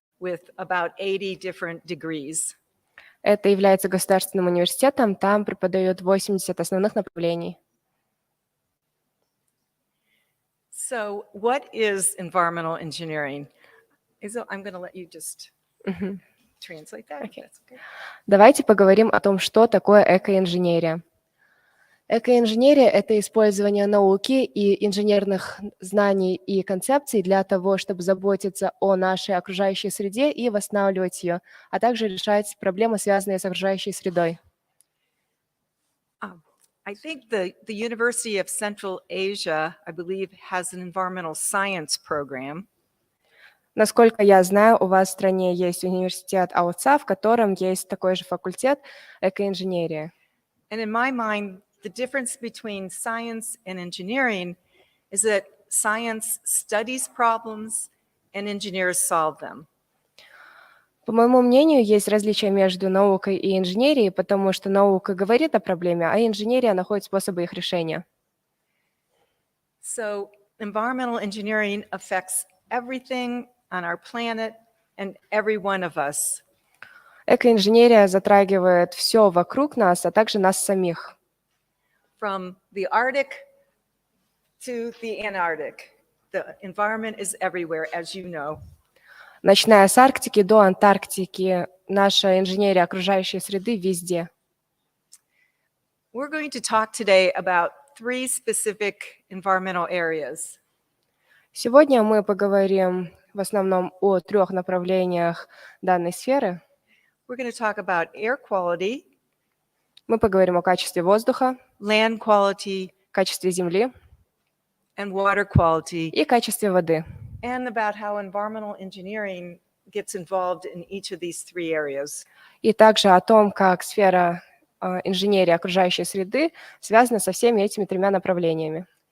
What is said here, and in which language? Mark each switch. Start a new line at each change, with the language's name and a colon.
English: with about 80 different degrees.
Russian: Это является государственным университетом, там преподают 80 основных направлений.
English: So what is environmental engineering? I'm going to let you just translate that. Okay. That's okay.
Russian: Давайте поговорим о том, что такое экоинженерия. Экоинженерия – это использование науки и инженерных знаний и концепций для того, чтобы заботиться о нашей окружающей среде и восстанавливать ее, а также решать проблемы, связанные с окружающей средой.
English: I think the University of Central Asia, I believe, has an environmental science program.
Russian: Насколько я знаю, у вас в стране есть университет АОЦА, в котором есть такой же факультет экоинженерия.
English: And in my mind, the difference between science and engineering is that science studies problems and engineers solve them.
Russian: По моему мнению, есть различия между наукой и инженерией, потому что наука говорит о проблеме, а инженерия находит способы их решения.
English: So environmental engineering affects everything on our planet and every one of us.
Russian: Экоинженерия затрагивает все вокруг нас, а также нас самих.
English: From the Arctic to the Antarctic, the environment is everywhere, as you know.
Russian: Начиная с Арктики до Антарктики, наша инженерия окружающей среды везде.
English: We're going to talk today about 3 specific environmental areas.
Russian: Сегодня мы поговорим в основном о 3 направлениях данной сферы.
English: We're going to talk about air quality,
Russian: Мы поговорим о качестве воздуха,
English: land quality,
Russian: качестве земли
English: and water quality,
Russian: и качестве воды.
English: and about how environmental engineering gets involved in each of these 3 areas.
Russian: И также о том, как сфера инженерии окружающей среды связана со всеми этими 3 направлениями.